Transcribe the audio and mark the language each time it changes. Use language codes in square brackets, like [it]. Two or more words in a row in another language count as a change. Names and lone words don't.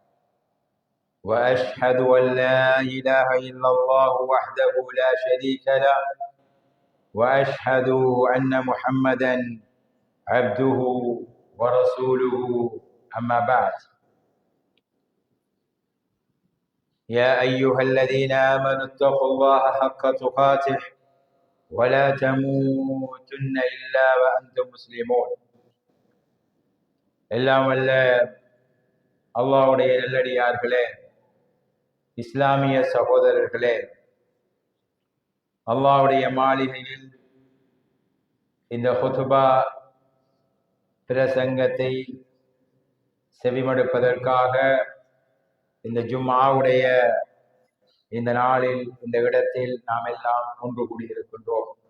[ar] وأشهد أن لا إله إلا الله وحده لا شريك له، وأشهد أن محمدا عبده ورسوله. أما بعد، يا أيها الذين آمنوا اتقوا الله حق تقاته ولا تموتن إلا وأنتم مسلمون. [ta] எல்லாம் வல்ல அல்லாஹ்வுடைய நல்லடியார்களே, இஸ்லாமிய சகோதரர்களே, அல்லாஹ்வுடைய மாளிகையில் இந்த ஹுத்பா பிரசங்கத்தை செவிமடுப்பதற்காக இந்த ஜும்ஆவுடைய இந்த நாளில் இந்த இடத்தில் நாம் எல்லாம் ஒன்று கூடியிருக்கின்றோம்.